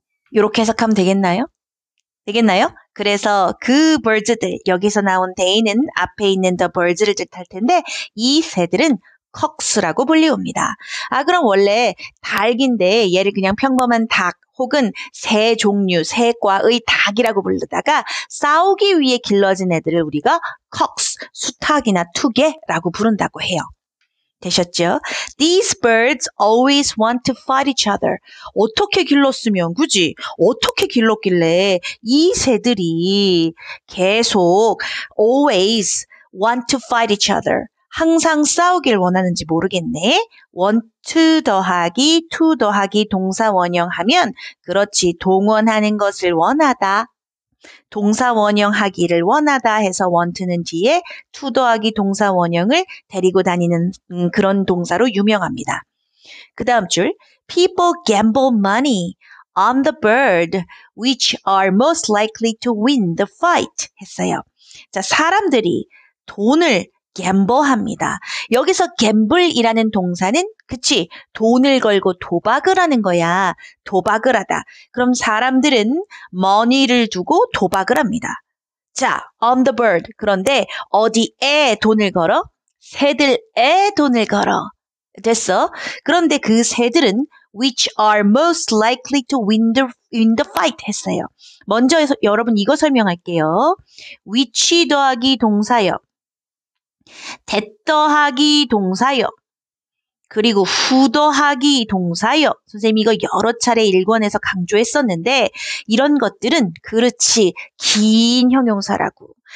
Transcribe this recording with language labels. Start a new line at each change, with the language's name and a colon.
Korean: 이렇게 해석하면 되겠나요? 그래서 그 birds들, 여기서 나온 they는 앞에 있는 the birds를 뜻할 텐데 이 새들은 cocks라고 불리웁니다. 그럼 원래 닭인데 얘를 그냥 평범한 닭 혹은 새 종류, 새과의 닭이라고 부르다가 싸우기 위해 길러진 애들을 우리가 cocks, 수탉이나 투개라고 부른다고 해요. 되셨죠?
English: These birds always want to fight each other.
Korean: 어떻게 길렀으면, 그지? 어떻게 길렀길래 이 새들이 계속
English: always want to fight each other.
Korean: 항상 싸우길 원하는지 모르겠네. want 더하기 to 더하기 동사 원형하면 그렇지, 동원하는 것을 원하다. 동사 원형하기를 원하다 해서 want는 뒤에 to 더하기 동사 원형을 데리고 다니는 그런 동사로 유명합니다. 그 다음 줄,
English: people gamble money on the bird which are most likely to win the fight
Korean: 했어요. 자, 사람들이 돈을 gamble합니다. 여기서 gamble이라는 동사는 그치, 돈을 걸고 도박을 하는 거야. 도박을 하다. 그럼 사람들은 money를 두고 도박을 합니다.
English: 자, on the bird.
Korean: 그런데 어디에 돈을 걸어? 새들에 돈을 걸어. 됐어? 그런데 그 새들은
English: which are most likely to win the fight
Korean: 했어요. 먼저 여러분 이거 설명할게요. which 더하기 동사요. that 더하기 동사요. 그리고 who 더하기 동사요. 선생님이 이거 여러 차례 일권에서 강조했었는데 이런 것들은 그렇지 긴 형용사라고.